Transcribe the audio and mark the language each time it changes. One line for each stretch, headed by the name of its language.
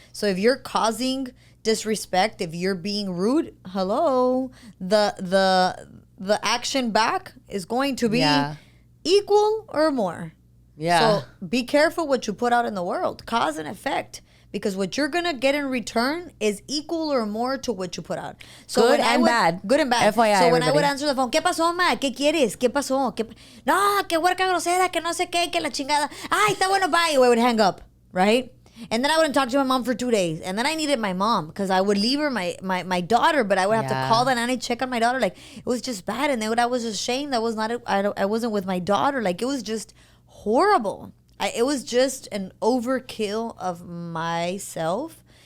English: So if you're causing disrespect, if you're being rude, hello, the action back is going to be equal or more. Yeah. So be careful what you put out in the world. Cause and effect. Because what you're going to get in return is equal or more to what you put out. So good and bad. Good and bad. so when everybody.
Spanish: I would answer the phone, ¿qué pasó, ma? ¿Qué quieres? ¿Qué pasó? No, qué huerca grosera, que no sé qué, que la chingada. Ay, está bueno,
English: bye. I would hang up, right? And then I wouldn't talk to my mom for 2 days. And then I needed my mom because I would leave her my daughter, but I would have to call the nanny, check on my daughter. Like, it was just bad. And then I was ashamed. I wasn't with my daughter. Like, it was just horrible. It was just an overkill of myself.